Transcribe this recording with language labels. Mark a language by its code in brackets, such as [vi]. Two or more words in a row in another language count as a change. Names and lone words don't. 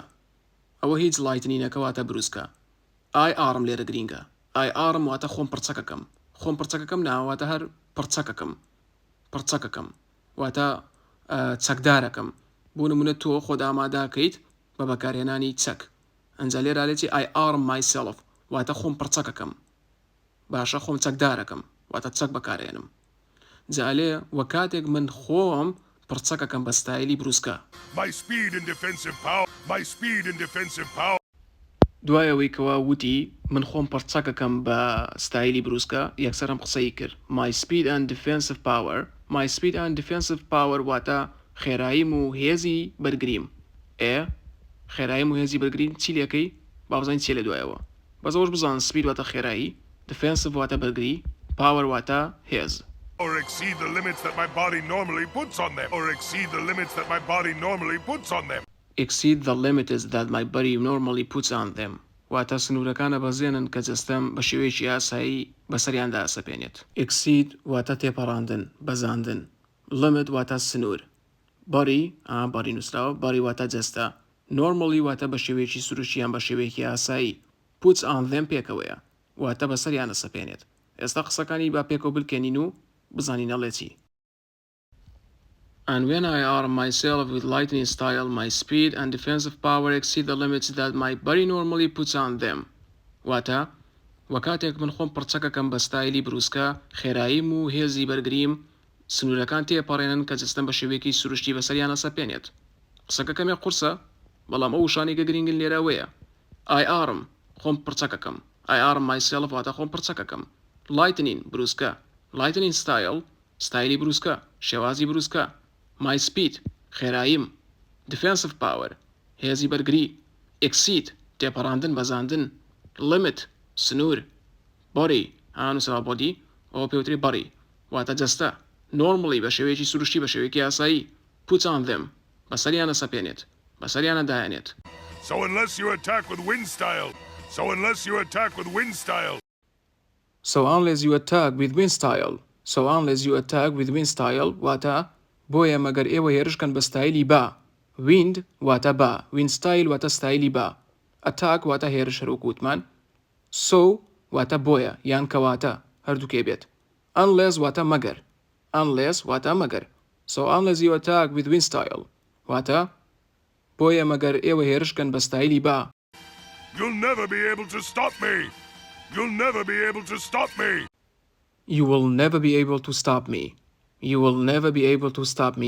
[ckb] ئەوە هیچ lightningەکە واتە بروسکە. [en] I arm [ckb] لێرە گرینگە. [en] I arm [ckb] واتە خۆم پڕچەکەکەم. خۆم پڕچەکەکەم ناواتە هەر پڕچەکەکەم. پڕچەکەکەم. واتە چەکدارەکەم. بۆ نمونە تۆ خۆت ئامادەکەیت بە بەکارهێنانی چەک. ئەنجا لێرالێتی [en] I arm myself [ckb] واتە خۆم پڕچەکەکەم. باشە خۆم چەکدارەکەم واتە چەک بەکارهێنم. جالێ وەکاتێک من خۆم پڕچەکەکەم بە ستایلی بروسکە. [en] My speed and defensive power. My speed and defensive power. [ckb] دوایەوەی کەوا وتی من خۆم پڕچەکەکەم بە ستایلی بروسکە یەکسەرم قسەی کرد. [en] My speed and defensive power. My speed and defensive power [ckb] واتە خێراییم و هێزی بەرگریم. خێراییم و هێزی بەرگرین چی لەکەی؟ با بزانین چی لە دوایەوە. بەزەوەش بزان سپید واتە خێرایی، defensive واتە بەرگری، power واتە هێز. [en] Or exceed the limits that my body normally puts on them. Or exceed the limits that my body normally puts on them. Exceed the limits that my body normally puts on them. [ckb] واتە سنوورەکانە بەزێنن کە جەستەم بە شێوەیەکی ئاسایی بەسەریاندا ئەسەپێنێت. Exceed واتە تێپەڕاندن، بەزاندن. Limit واتە سنوور. [en] Body body [ckb] نووسراوە body واتە جەستە. Normally واتە بە شێوەیەکی سروشیان بە شێوەیەکی ئاسایی. [en] Puts on them پێکەوەیە. [ckb] واتە بەسەریان ئەسەپێنێت. ئێستا قسەکانی با پێکەوە بکەنین و بزانین ئەڵێ چی. [en] And when I arm myself with lightning style, my speed and defensive power exceed the limits that my body normally puts on them. [ckb] واتە وەکاتێک من خۆم پڕچەکەکەم بە ستایلی بروسکە خێراییم و هێزی بەرگریم سنوورەکان تێپەڕێنن کە جەستەم بە شێوەیەکی سروشتی بەسەریان ئەسەپێنێت. قسەکە کەمێ قورسە بەڵام ئەو شانێکە گرنگن لێرەوەیە. [en] I arm [ckb] خۆم پڕچەکەکەم. [en] I arm myself [ckb] واتە خۆم پڕچەکەکەم. Lightning بروسکە. [en] Lightning style [ckb] ستایلی بروسکە شێوازی بروسکە. [en] My speed [ckb] خێراییم. [en] Defensive power [ckb] هێزی بەرگری. Exceed تێپەڕاندن بەزاندن. Limit سنوور. Body نووسرا body ئەوە پێوتری body واتە جەستە. Normally بە شێوەیەکی سروشتی بە شێوەیەکی ئاسایی. [en] Puts on them [ckb] بەسەریانە سەپێنێت. بەسەریانە دایەنێت. [en] So unless you attack with wind style. So unless you attack with wind style. So unless you attack with wind style. So unless you attack with wind style [ckb] واتە بۆیە مەگەر ئێوە هێرشکەن بە ستایلی با. Wind واتە با. [en] Wind style [ckb] واتە ستایلی با. Attack واتە هێرش هەروکوتمان. So واتە بۆیە یان کەواتە هەردووکێ بێت. unless واتە مەگەر unless واتە مەگەر [en] so unless you attack with wind style [ckb] واتە بۆیە مەگەر ئێوە هێرشکەن بە ستایلی با [en] You'll never be able to stop me! You'll never be able to stop me! You will never be able to stop me. You will never be able to stop me.